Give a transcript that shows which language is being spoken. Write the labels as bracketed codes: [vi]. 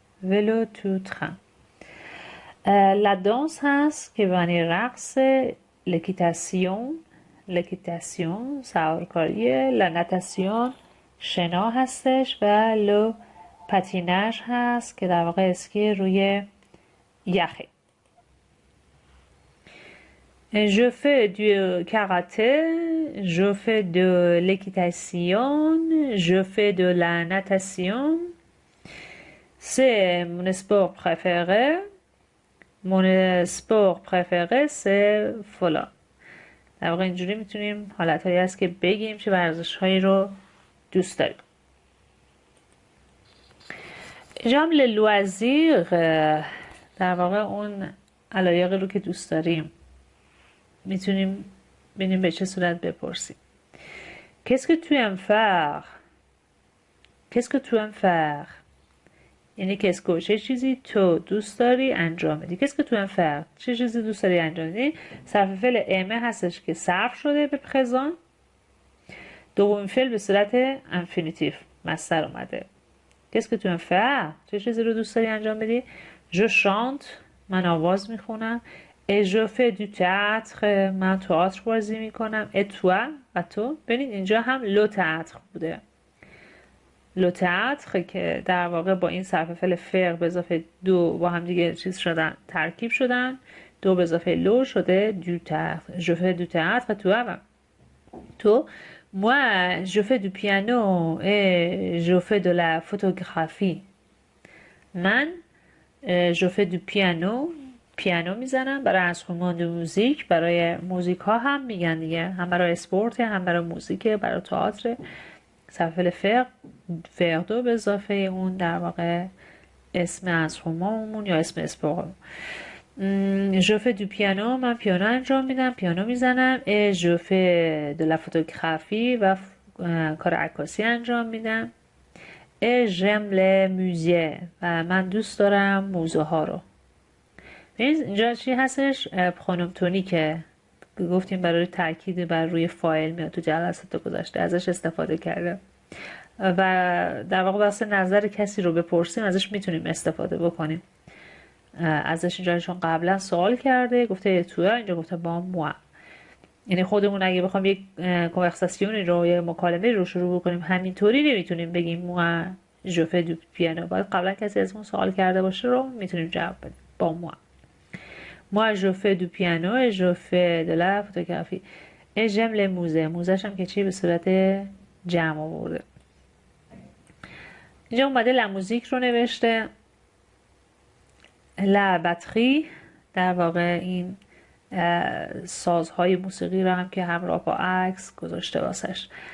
[fa] ولو توتخن. لادانس هست که به معنی رقص. لکیتاسیون لکیتاسیون سوارکاریه، لا ناتاسیون شنا هستش و لو پتیناژ هست که در واقع اسکی روی یخه. [fr] Je fais du karaté, je fais de l'équitation, je fais de la natation. C'est mon sport préféré. Mon sport préféré c'est فلان. [fa] در واقع اینجوری میتونیم حالتهایی هست که بگیم چه ورزش‌هایی رو دوست داریم. جام لوازیر در واقع اون علایقی رو که دوست داریم میتونیم ببینیم به چه صورت بپرسیم. [fr] Qu'est-ce que tu aimes faire? Qu'est-ce que tu aimes faire? [fa] یعنی کسکو چه چیزی تو دوست داری انجام بدی. [fr] Qu'est-ce que tu aimes faire? [fa] چه چیزی دوست داری انجام بدی؟ صرف فعل aimer هستش که صرف شده به پرزان. دومین فعل به صورت انفینیتیو مصدر اومده. [fr] Qu'est-ce que tu aimes faire? [fa] چه چیزی رو دوست داری انجام بدی؟ [fr] Je chante [fa] من آواز میخونم. [fr] Et je fais du théâtre [fa] من تئاتر بازی میکنم. [fr] Et toi [fa] و تو. ببینید اینجا هم لو تئاتر بوده. لو تئاتر که در واقع با این صرف فعل فر به اضافه دو با هم دیگه چیز شدن ترکیب شدن. دو به اضافه لو شده دو تئاتر. [fr] Je fais du théâtre et toi تو. Moi je fais du piano et je fais de la photographie. [fa] من [fr] je fais du piano [fa] پیانو میزنم برای انسترومان موزیک. برای موزیک ها هم میگن دیگه، هم برای اسپورت هم برای موزیک برای تئاتر. صرف فعل فر دو به اضافه اون در واقع اسم انسترومانمون یا اسم اسپورت. [fr] je fais du piano [fa] من پیانو انجام میدم پیانو میزنم. [fr] et je fais de la photographie [fa] و کار عکاسی انجام میدم. [fr] et j'aime les musées [fa] و من دوست دارم موزه ها رو. اینجا چی هستش؟ پرونوم تونیکه که گفتیم برای تاکید بر روی فاعل میاد تو جلسات گذشته ازش استفاده کرده و در واقع واسه نظر کسی رو بپرسیم ازش میتونیم استفاده بکنیم. ازش اینجا چون قبلا سوال کرده گفته تو، اینجا گفته با موا. یعنی خودمون اگه بخوام یک کنورساسیونی رو یا مکالمه رو شروع بکنیم همینطوری نمیتونیم بگیم موا جو فی دو پیانو. باید قبلا کسی ازمون سوال کرده باشه رو میتونیم جواب بدیم با موا. [fr] Moi je fais du piano et je fais de la photographie et j'aime les musées. [fa] موزه‌ش هم که چی به صورت جمع آورده. اینجا اومده لا موزیک رو نوشته. لا باتری در واقع این سازهای موسیقی رو هم که همراه با عکس گذاشته واسش.